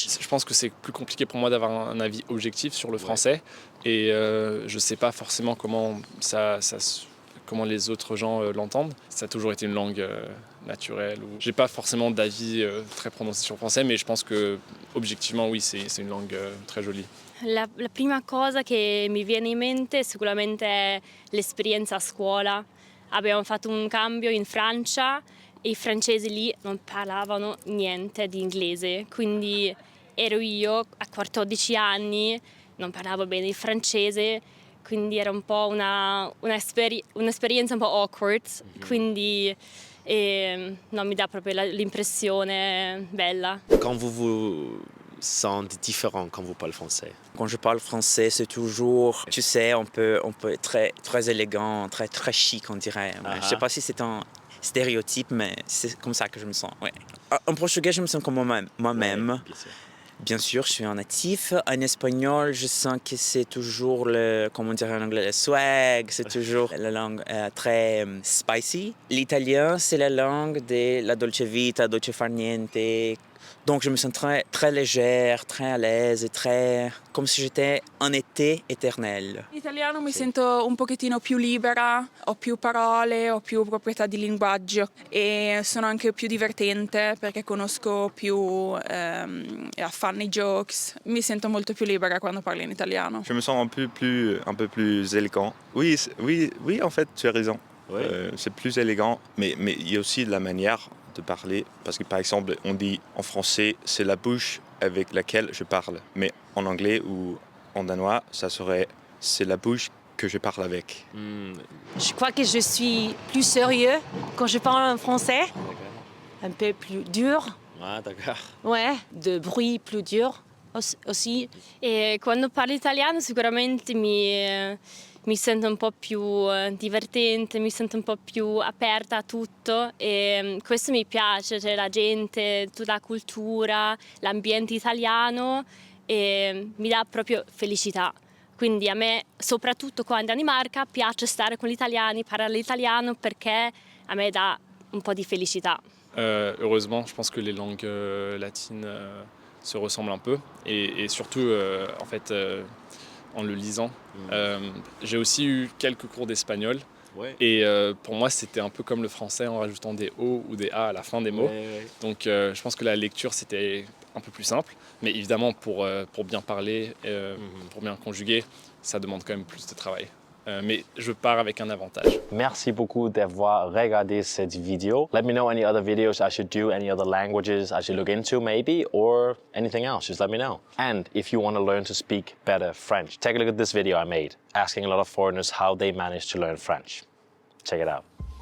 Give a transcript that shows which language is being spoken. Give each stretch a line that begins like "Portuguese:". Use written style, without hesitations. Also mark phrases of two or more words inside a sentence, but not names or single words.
French: Je pense que c'est plus compliqué pour moi d'avoir un avis objectif sur le français. Et je ne sais pas forcément comment les autres gens l'entendent. Ça a toujours été une langue naturelle. J'ai pas forcément d'avis très prononcé sur le français, mais je pense que objectivement, oui, c'est une langue très jolie.
Italian: La prima cosa che mi viene in mente è sicuramente l'esperienza a scuola. Abbiamo fatto un cambio in Francia e i francesi lì non parlavano niente di inglese, quindi ero io a 14 anni, non parlavo bene il francese, quindi era un po' un'esperienza un po' awkward, quindi non mi dà proprio l'impressione bella.
French: Quand vous vous sentez différent quand vous parlez français? Quand je parle français, c'est toujours, tu sais, on peut être très, très élégant, très, très chic, on dirait. Je ne sais pas si c'est un stéréotype, mais c'est comme ça que je me sens. Ouais. En portugais, je me sens comme moi-même. Ouais, bien sûr. Bien sûr, je suis un natif. En espagnol, je sens que c'est toujours comment dire en anglais, le swag, c'est toujours la langue très spicy. L'italien, c'est la langue de la
Italian: dolce vita, dolce far niente.
French: Donc je me sens très, très légère, très à l'aise et très comme si j'étais en été éternel.
Italian: In italiano mi sento un pochettino più libera, ho più parole, ho più proprietà di linguaggio e sono anche più divertente perché conosco più
English: funny jokes.
Italian: Mi sento molto più libera quando parlo in italiano.
French: Je me sens un peu plus élégant. Oui, en fait, tu as raison. Ouais. C'est plus élégant, mais il y a aussi la manière de parler, parce que par exemple, on dit en français, c'est la bouche avec laquelle je parle, mais en anglais ou en danois, ça serait c'est la bouche que je parle avec. Je crois que je suis plus sérieux quand je parle en français, un peu plus dur. Ah, d'accord. Ouais, de bruit plus dur aussi.
Italian: E quando parlo italiano sicuramente mi mi sento un po' più divertente, mi sento un po' più aperta a tutto e questo mi piace, cioè la gente, tutta la cultura, l'ambiente italiano e mi dà proprio felicità. Quindi a me, soprattutto qua in Danimarca, piace stare con gli italiani, parlare l'italiano perché a me dà un po' di felicità.
French: Heureusement, je pense que les langues latines se ressemblent un peu et surtout en fait en le lisant. J'ai aussi eu quelques cours d'espagnol et pour moi c'était un peu comme le français en rajoutant des O ou des A à la fin des mots. Donc je pense que la lecture c'était un peu plus simple, mais évidemment pour bien parler, pour bien conjuguer, ça demande quand même plus de travail. Mais je pars avec un avantage. Merci beaucoup d'avoir regardé cette vidéo.
English: Let me know any other videos I should do, any other languages I should look into maybe, or anything else, just let me know. And if you want to learn to speak better French, take a look at this video I made, asking a lot of foreigners how they managed to learn French. Check it out.